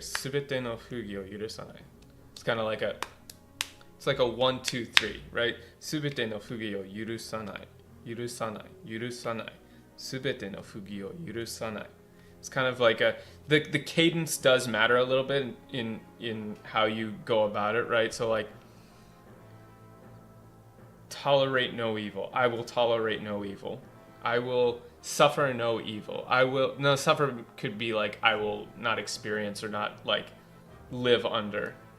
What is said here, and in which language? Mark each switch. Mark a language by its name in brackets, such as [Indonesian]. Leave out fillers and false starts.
[Japanese] すべての不義を許さない. [English] It's kind of like it's like a 1, 2, 3, right? [Japanese] すべての不義を許さない.許さない.許さない. すべての不義を許さない. [English] It's kind of like the cadence does matter a little bit in how you go about it, right? So like tolerate no evil. I will tolerate no evil. I will suffer no evil. Suffer could be like I will not experience or not like live under.